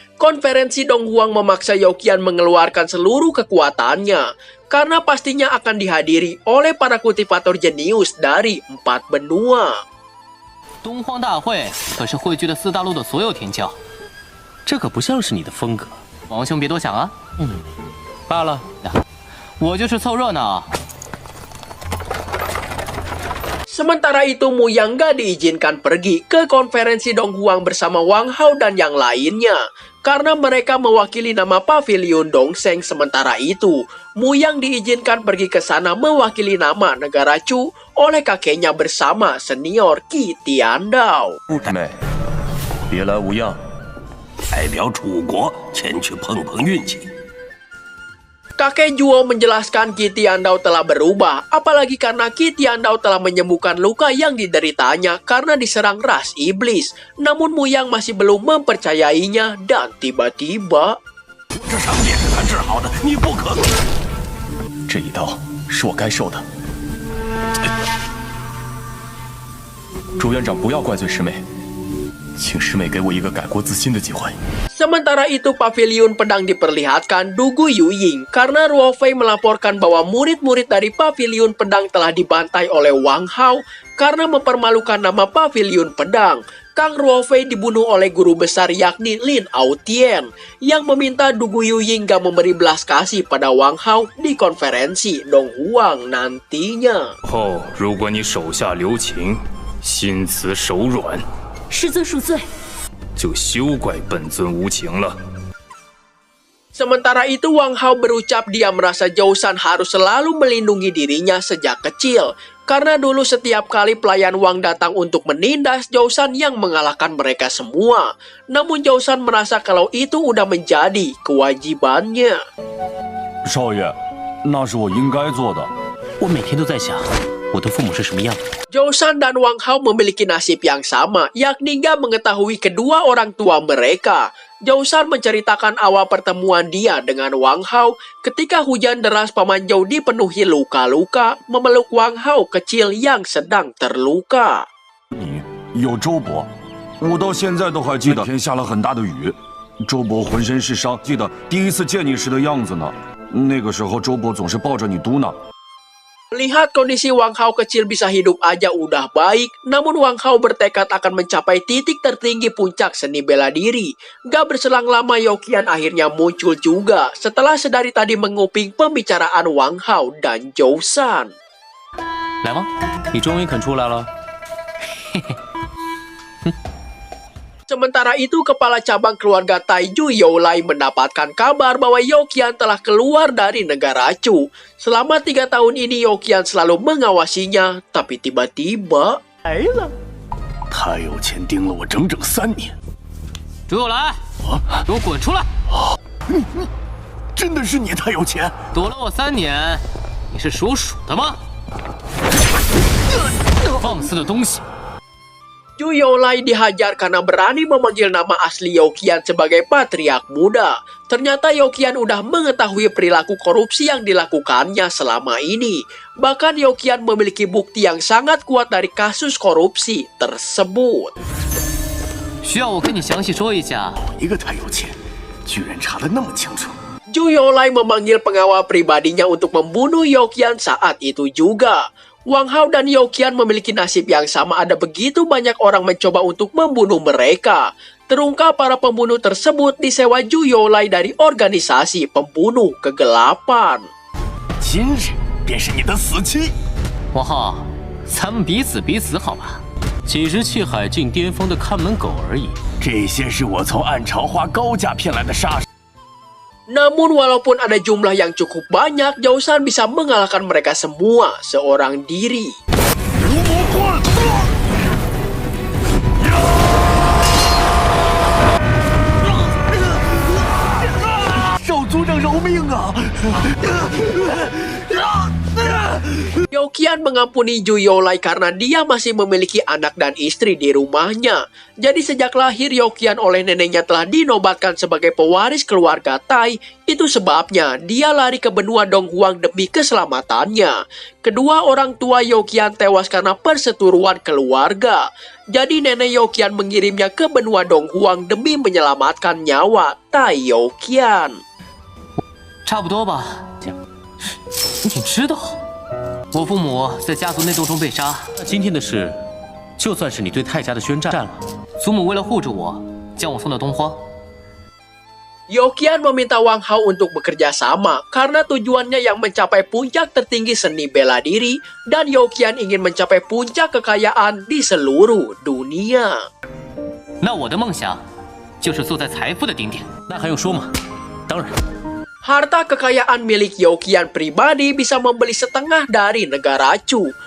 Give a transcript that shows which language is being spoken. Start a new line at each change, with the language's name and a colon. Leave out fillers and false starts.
Indonesian: Konferensi Donghuang memaksa Youqian mengeluarkan seluruh kekuatannya, karena pastinya akan dihadiri oleh para kultivator jenius dari 4 benua.
Chinese: 东荒大会可是汇聚了4大陆的所有天骄，这可不像是你的风格。王兄别多想啊。罢了，我就是凑热闹。
Indonesian: Sementara itu, Mu Yang gak diizinkan pergi ke konferensi Donghuang bersama Wang Hao dan yang lainnya, karena mereka mewakili nama pavilion Dongseng. Sementara itu, Mu Yang diizinkan pergi ke sana mewakili nama negara Chu oleh kakeknya bersama senior Qi Tiandao.
Chinese: 妹，别来无恙，代表楚国前去碰碰运气。
Indonesian: Kakek Zhuo menjelaskan Qi Tiandao telah berubah, apalagi karena Qi Tiandao telah menyembuhkan luka yang dideritanya karena diserang ras iblis. Namun Mu Yang masih belum mempercayainya dan tiba-tiba...
Chinese: 这伤也是他治好的，你不可。这一刀是我该受的。朱院长，不要怪罪师妹，请师妹给我一个改过自新的机会。
Indonesian: Sementara itu, pavilion pedang diperlihatkan Dugu Yuying karena Ruo Fei melaporkan bahwa murid-murid dari pavilion pedang telah dibantai oleh Wang Hao karena mempermalukan nama pavilion pedang. Kang Ruo Fei dibunuh oleh guru besar yakni Lin Aotian yang meminta Dugu Yuying gak memberi belas kasih pada Wang Hao di konferensi Donghuang nantinya.
Chinese: 后如果你手下留情，心慈手软，师尊恕罪。就休怪本尊无情了。
Indonesian: Sementara itu, Wang Hao berucap dia merasa Zhou Shan harus selalu melindungi dirinya sejak kecil. Karena dulu setiap kali pelayan Wang datang untuk menindas Zhou Shan yang mengalahkan mereka semua. Namun Zhou Shan merasa kalau itu udah menjadi kewajibannya.
Chinese: 少爷，那是我应该做的。我每天都在想，我的父母是什么样。
Indonesian: Zhou Shan dan Wang Hao memiliki nasib yang sama, yakni gak mengetahui kedua orang tua mereka. Zhou Shan menceritakan awal pertemuan dia dengan Wang Hao ketika hujan deras Paman Zhou dipenuhi luka-luka, memeluk Wang Hao kecil yang sedang terluka.
Chinese: 你有周伯，我到现在都还记得天下了很大的雨，周伯浑身是伤，记得第一次见你时的样子呢。那个时候周伯总是抱着你嘟囔。
Indonesian: Melihat kondisi Wang Hao kecil bisa hidup aja udah baik, namun Wang Hao bertekad akan mencapai titik tertinggi puncak seni bela diri. Gak berselang lama, Youqian akhirnya muncul juga setelah sedari tadi menguping pembicaraan Wang Hao dan Zhou Shan.
Chinese: 来吗？你终于肯出来了。嘿嘿。
Indonesian: Sementara itu, kepala cabang keluarga Taiju Youlai mendapatkan kabar bahwa Youqian telah keluar dari negara Chu. Selama 3 tahun ini Youqian selalu mengawasinya, tapi tiba-tiba...
Chinese: 他有钱盯了我整整3年。朱有来，给我滚出来！真的是你太有钱？躲了我3年，你是属鼠的吗？放肆的东西！
Indonesian: Zhu Youlai dihajar karena berani memanggil nama asli Youqian sebagai patriark muda. Ternyata Youqian udah mengetahui perilaku korupsi yang dilakukannya selama ini. Bahkan Youqian memiliki bukti yang sangat kuat dari kasus korupsi tersebut.
Chinese: 需要我跟你详细说一下？一个太有钱，居然查得那么清楚。
Indonesian: Zhu Youlai memanggil pengawal pribadinya untuk membunuh Youqian saat itu juga. Wang Hao dan Youqian memiliki nasib yang sama, ada begitu banyak orang mencoba untuk membunuh mereka. Terungkap para pembunuh tersebut disewa Zhu Youlai dari organisasi pembunuh kegelapan.
Chinese: 今日便是你的死期。王浩，咱们彼此彼此好吧？几只气海境巅峰的看门狗而已。这些是我从暗潮花高价骗来的杀手。
Indonesian: Namun walaupun ada jumlah yang cukup banyak, Zhou Shan bisa mengalahkan mereka semua seorang diri.
Chinese: 少族长饶命啊！
Indonesian: Youqian mengampuni Zhu Yolai karena dia masih memiliki anak dan istri di rumahnya. Jadi sejak lahir Youqian oleh neneknya telah dinobatkan sebagai pewaris keluarga Tai. Itu sebabnya dia lari ke benua Donghuang demi keselamatannya. Kedua orang tua Youqian tewas karena perseteruan keluarga. Jadi nenek Youqian mengirimnya ke benua Donghuang demi menyelamatkan nyawa Tai Youqian.
Chinese: 差不多吧。你知道，我父母在家族内斗中被杀。那今天的事，就算是你对太家的宣战了。祖母为了护着我，将我送到东荒。
Indonesian: Youqian meminta Wang Hao untuk bekerja sama karena tujuannya yang mencapai puncak tertinggi seni bela diri dan Youqian ingin mencapai puncak kekayaan di seluruh dunia.
Chinese: 那我的梦想就是坐在财富的顶点。那还用说吗？当然。
Indonesian: Harta kekayaan milik Youqian pribadi bisa membeli setengah dari negara Chu.